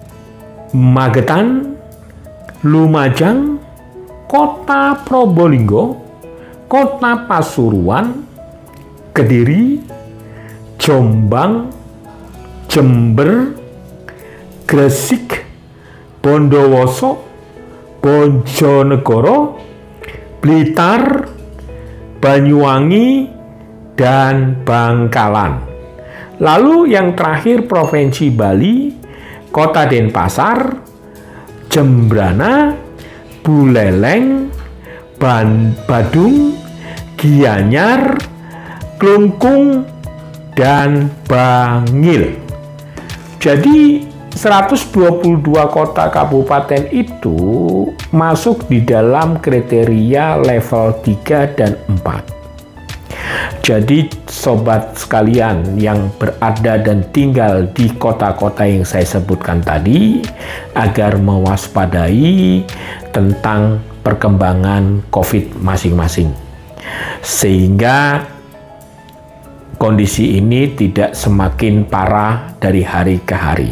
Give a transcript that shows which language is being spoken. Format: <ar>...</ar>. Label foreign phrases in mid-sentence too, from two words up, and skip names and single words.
<id>Magetan, Lumajang, Kota Probolinggo, Kota Pasuruan, Kediri, Jombang, Jember, Gresik, Bondowoso, Bojonegoro, Blitar, Banyuwangi, dan Bangkalan. Lalu yang terakhir Provinsi Bali, Kota Denpasar, Jembrana, Buleleng, Badung, Gianyar, Klungkung, dan Bangil. Jadi 122 kota kabupaten itu masuk di dalam kriteria level 3 dan 4. Jadi sobat sekalian yang berada dan tinggal di kota-kota yang saya sebutkan tadi, agar mewaspadai tentang perkembangan COVID masing-masing, sehingga kondisi ini tidak semakin parah dari hari ke hari.</id>